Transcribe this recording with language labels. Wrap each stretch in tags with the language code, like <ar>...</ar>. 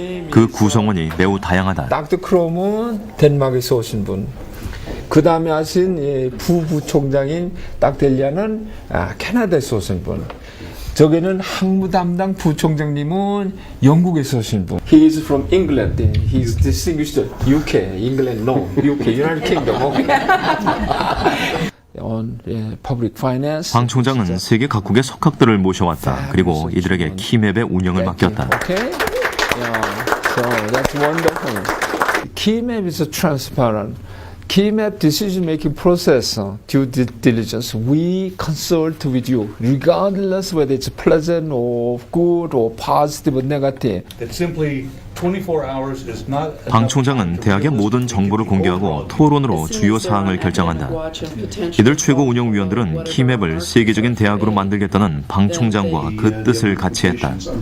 <ko>그 구성원이 매우 다양하다. 닥터 크롬은 덴마크에서 오신 분. 그 다음에 하신 부부총장인 닥델리아는 캐나다에서 오신 분. 저기는 항무 담당 부총장님은 영국에서 오신 분.</ko> <en>He is from England. He is distinguished UK, England, no, UK, United Kingdom. On public finance.</en> <ko>방 총장은 세계 각국의 석학들을 모셔왔다. 그리고 이들에게 키맵의 운영을 맡겼다.</ko> <en>Okay. So that's wonderful. KeyMap is transparent. KeyMap decision-making process, due diligence, we consult with you, regardless whether it's pleasant or good or positive or negative. That simply 24 hours is not.</en> <ko>방 총장은 대학의 모든 정보를 공개하고 토론으로 주요 사항을 결정한다. 이들 최고 운영위원들은 키맵을 세계적인 대학으로 만들겠다는 방 총장과 그 뜻을 같이 했다.</ko>